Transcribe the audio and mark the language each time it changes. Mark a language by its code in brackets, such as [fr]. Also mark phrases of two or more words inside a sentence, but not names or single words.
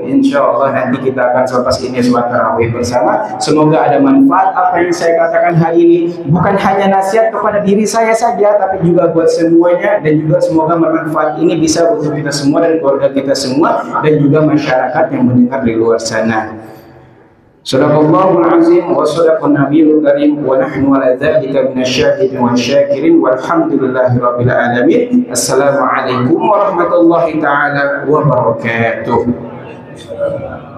[id] Insyaallah nanti kita akan selepas ini sholat tarawih bersama. Semoga ada manfaat apa yang saya katakan hari ini. Bukan hanya nasihat kepada diri saya saja, tapi juga buat semuanya, dan juga semoga manfaat ini bisa untuk kita semua dan keluarga kita semua, dan juga masyarakat yang mendengar di luar sana. [ar] صدق الله العظيم وصدق النبي الكريم ونحن على ذلك من الشاهدين والشاكرين والحمد لله رب العالمين. السلام عليكم ورحمة الله تعالى وبركاته.